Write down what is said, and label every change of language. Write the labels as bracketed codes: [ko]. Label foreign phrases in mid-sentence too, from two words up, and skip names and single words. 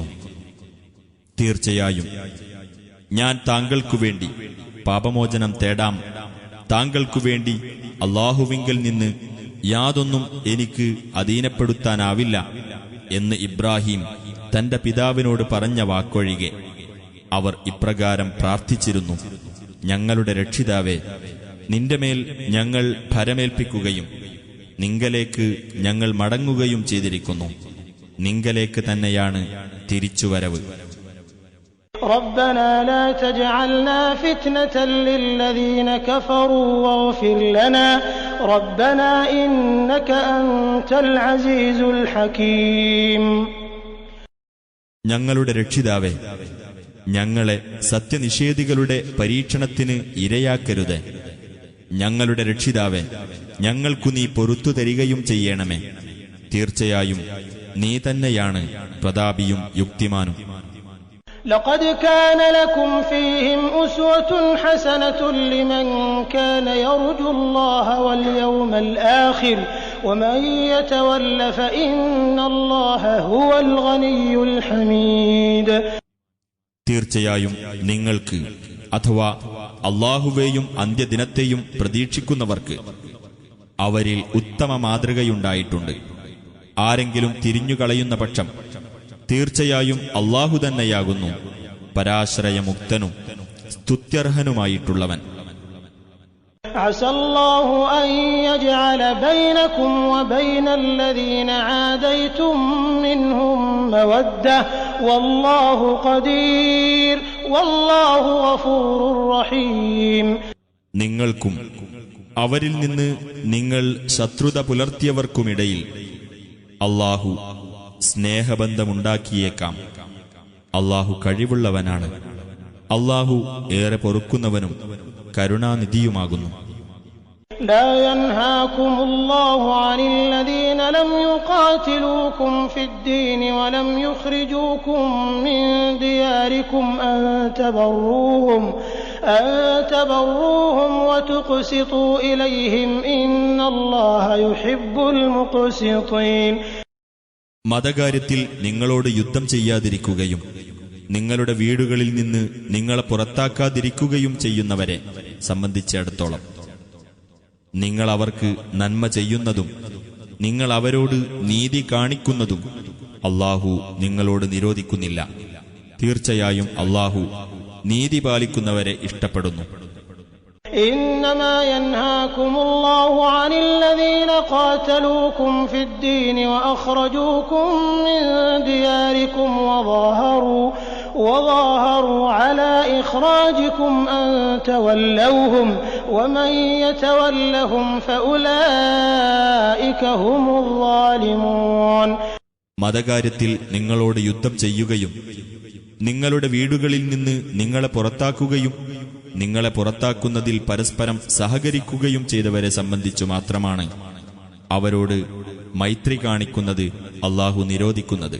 [ml] തീർച്ചയായും ഞാൻ താങ്കൾക്കുവേണ്ടി പാപമോചനം തേടാം, താങ്കൾക്കുവേണ്ടി അല്ലാഹുവിങ്കൽ നിന്ന് യാതൊന്നും എനിക്ക് അധീനപ്പെടുത്താനാവില്ല എന്ന് ഇബ്രാഹിം തന്റെ പിതാവിനോട് പറഞ്ഞ വാക്കൊഴികെ അവർ ഇപ്രകാരം പ്രാർത്ഥിച്ചിരുന്നു: ഞങ്ങളുടെ രക്ഷിതാവേ, നിന്റെ മേൽ ഞങ്ങൾ ഭരമേൽപ്പിക്കുകയും നിങ്കലേക്ക് ഞങ്ങൾ മടങ്ങുകയും ചെയ്തിരിക്കുന്നു. നിങ്കലേക്ക് തന്നെയാണ് തിരിച്ചുവരവ്. [ar] ربنا لا تجعلنا فتنة للذين كفروا واغفر لنا ربنا إنك أنت العزيز الحكيم. [ml] ഞങ്ങളുടെ രക്ഷിതാവേ, ഞങ്ങളെ സത്യനിഷേധികളുടെ പരീക്ഷണത്തിന് ഇരയാക്കരുത്. ഞങ്ങളുടെ രക്ഷിതാവേ, ഞങ്ങൾക്കു നീ പൊറുത്തു തരികയും ചെയ്യണമേ. തീർച്ചയായും നീ തന്നെയാണ് പ്രതാപിയും യുക്തിമാനും. [ar] لقد كان لكم فيهم أسوة حسنة لمن كان يرجو الله واليوم الآخر ومن يتول فإن الله هو الغني الحميد. [ml] തീർച്ചയായും നിങ്ങൾക്ക് അഥവാ അല്ലാഹുവേയും അന്ത്യദിനത്തെയും പ്രതീക്ഷിക്കുന്നവർക്ക് അവരിൽ ഉത്തമ മാതൃകയുണ്ടായിട്ടുണ്ട്. ആരെങ്കിലും തിരിഞ്ഞുകളയുന്ന പക്ഷം തീർച്ചയായും അല്ലാഹു തന്നെയാകുന്നു പരാശ്രയമുക്തനും സ്തുത്യർഹനുമായിട്ടുള്ളവൻ. [ar] عسى الله أن يجعل بينكم وبين الذين عاديتم منهم مودة والله قدير والله غفور رحيم. [ml] നിങ്ങൾക്കും അവരിൽ നിന്ന് നിങ്ങൾ ശത്രുത പുലർത്തിയവർക്കുമിടയിൽ അല്ലാഹു സ്നേഹബന്ധമുണ്ടാക്കിയേക്കാം. അല്ലാഹു കഴിവുള്ളവനാണ്. അല്ലാഹു ഏറെ പൊറുക്കുന്നവനും കരുണാനിധിയുമാകുന്നു. [ar] لا ينهاكم الله عن الذين لم يقاتلوكم في الدين ولم يخرجوكم من دياركم أن تبروهم وتقسطوا إليهم إن الله يحب المقسطين. [ml] മതകാര്യത്തിൽ നിങ്ങളോട് യുദ്ധം ചെയ്യാതിരിക്കുകയും നിങ്ങളുടെ വീടുകളിൽ നിന്ന് നിങ്ങളെ പുറത്താക്കാതിരിക്കുകയും ചെയ്യുന്നവരെ സംബന്ധിച്ചിടത്തോളം നിങ്ങൾ അവർക്ക് നന്മ ചെയ്യുന്നതും നിങ്ങൾ അവരോട് നീതി കാണിക്കുന്നതും അല്ലാഹു നിങ്ങളോട് നിരോധിക്കുന്നില്ല. തീർച്ചയായും അല്ലാഹു നീതി പാലിക്കുന്നവരെ ഇഷ്ടപ്പെടുന്നു. [ar] إنما ينهاكم الله عن الذين قاتلوكم في الدين وأخرجوكم من دياركم وظاهروا على إخراجكم أن تولوهم ومن يتولهم فأولئك هم الظالمون. [ml] മതകാര്യത്തിൽ നിങ്ങളോട് യുദ്ധം ചെയ്യുകയും നിങ്ങളുടെ വീടുകളിൽ നിന്ന് നിങ്ങളെ പുറത്താക്കുകയും നിങ്ങളെ പുറത്താക്കുന്നതിൽ പരസ്പരം സഹകരിക്കുകയും ചെയ്തവരെ സംബന്ധിച്ചു മാത്രമാണ് അവരോട് മൈത്രി കാണിക്കുന്നത് അല്ലാഹു നിരോധിക്കുന്നത്.